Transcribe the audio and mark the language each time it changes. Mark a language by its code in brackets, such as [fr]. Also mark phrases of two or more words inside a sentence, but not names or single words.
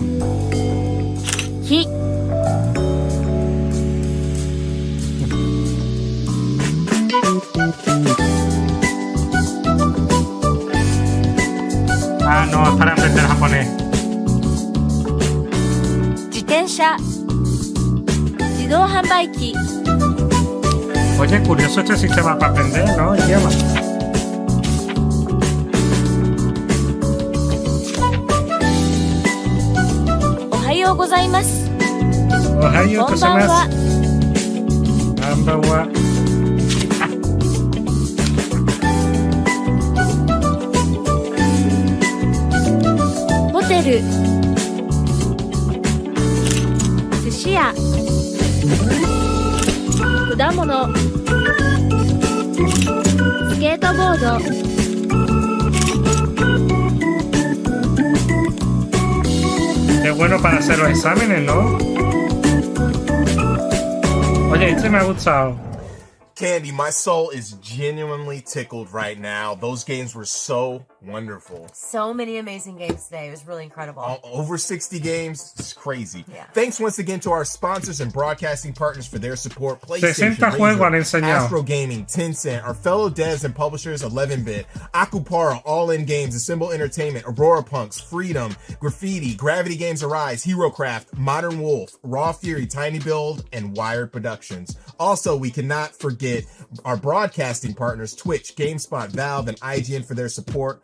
[es] Sí. Ah, no, es para aprender japonés. [ja] 自転車自自動販売機 [es] Oye, curioso este sistema para aprender, ¿no? Idioma. [ja] おはようございます Ohayo こんばんは Ambawa. ホテル寿司屋果物スケートボード [es] Qué bueno para hacer los exámenes, ¿no? Oye, este me ha gustado. [en] Candy, my soul is genuinely tickled right now. Those games were so wonderful. So many amazing games today. It was really incredible. Over 60 games. It's crazy. Yeah. Thanks once again to our sponsors and broadcasting partners for their support. [es] 60 juegos han enseñado. [en] Astro Gaming, Tencent, our fellow devs and publishers, 11-Bit, Akupara, All In Games, Assemble Entertainment, Aurora Punks, Freedom, Graffiti, Gravity Games Arise, HeroCraft, Modern Wolf, Raw Fury, Tiny Build, and Wired Productions. Also, we cannot forget our broadcasting partners, Twitch, GameSpot, Valve, and IGN for their support.